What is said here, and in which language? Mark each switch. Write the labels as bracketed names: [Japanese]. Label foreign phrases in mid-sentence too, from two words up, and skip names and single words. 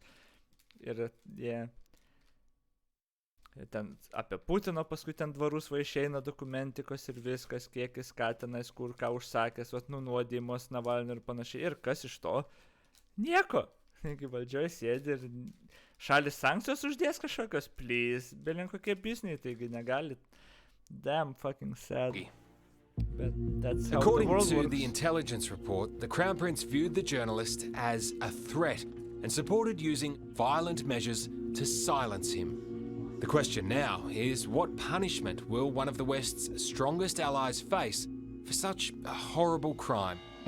[Lithuanian] Ir ten apie Putino paskui ten dvarus išeina dokumentikos ir viskas, kiek jis ką tenais, kur ką užsakęs, nunuodimus, Navalnio ir panašiai. Ir kas iš to? Nieko. Taigi valdžioje sėdi ir šalis sankcijos uždės kažkokios, please, belin kokie bizniai, taigi negalit. [English] Damn fucking sad. But that's how According the world to works. the intelligence report, the Crown Prince viewed the journalist as a threat and supported using violent measures to silence him. The question now is, what punishment will one of the West's strongest allies face for such a horrible crime?